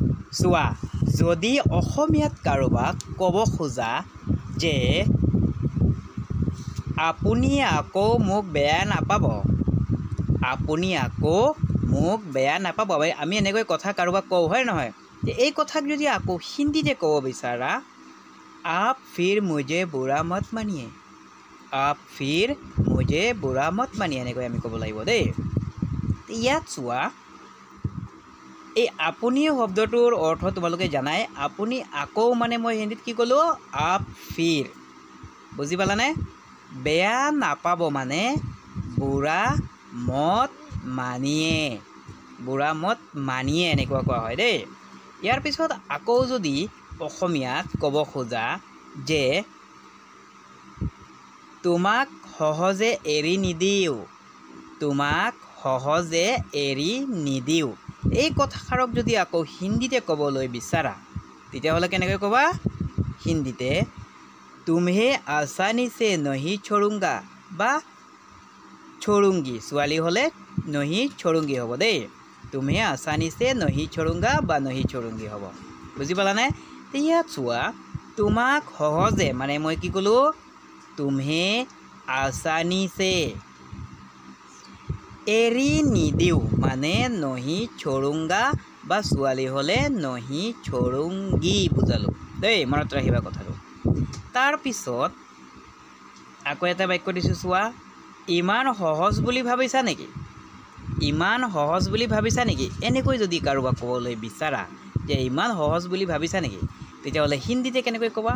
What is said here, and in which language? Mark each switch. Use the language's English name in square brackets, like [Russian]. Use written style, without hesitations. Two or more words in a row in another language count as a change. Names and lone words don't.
[Assamese] চোৱা যদি অসমীয়াত কাৰোবাক ক'ব খোজা যে আপুনি আকৌ মোক বেয়া নাপাব, আপুনি আকৌ মোক বেয়া নাপাব, আমি এনেকৈ কথা কাৰোবাক কওঁ হয় নহয়? এই কথাক যদি আকৌ হিন্দীতে ক'ব বিচাৰা [Hindi] आप फिर मुझे बुरा मत मानिए, आप फिर मुझे बुरा मत मानिए [Assamese] এনেকৈ আমি ক'ব লাগিব দেই। ইয়াত চোৱা এই আপুনি শব্দটোৰ অৰ্থ তোমালোকে জানাই। আপুনি আকৌ মানে মই হিন্দীত কি ক'লোঁ? [Hindi] आप फिर। [Assamese] বুজি পালানে? বেয়া নাপাব মানে [Hindi] बुरा मत मानिए, बुरा मत मानिए [Assamese] এনেকুৱা কোৱা হয় দেই। ইয়াৰ পিছত আকৌ যদি অসমীয়াত ক'ব খোজা যে তোমাক সহজে এৰি নিদিওঁ, তোমাক সহজে এৰি নিদিওঁ, এই কথাষাৰক যদি আকৌ হিন্দীতে ক'বলৈ বিচাৰা তেতিয়াহ'লে কেনেকৈ ক'বা? [Hindi] হিন্দীতে तुम्हें आसानी से नहीं छोड़ूंगा বা छोड़ूंगी, [Assamese] ছোৱালী হ'লে [Hindi] नहीं छोड़ूंगी [Assamese] হ'ব দেই। [Hindi] तुम्हें आसानी से नहीं छोड़ूंगा বা नहीं छोड़ूंगी হ'ব। [Assamese] বুজি পালানে? ইয়াত চোৱা তোমাক সহজে মানে মই কি ক'লোঁ? [Hindi] तुम्हें आसानी से [Assamese] এৰি নিদিওঁ মানে [Hindi] नहीं छोड़ूंगा [Assamese] বা ছোৱালী হ'লে [Hindi] नहीं छोड़ूंगी [Assamese] বুজালোঁ দেই। মনত ৰাখিবা কথাটো। তাৰপিছত আকৌ এটা বাক্য দিছোঁ চোৱা, ইমান সহজ বুলি ভাবিছা নেকি? ইমান সহজ বুলি ভাবিছা নেকি? এনেকৈ যদি কাৰোবাক ক'বলৈ বিচাৰা যে ইমান সহজ বুলি ভাবিছা নেকি তেতিয়াহ'লে হিন্দীতে কেনেকৈ ক'বা?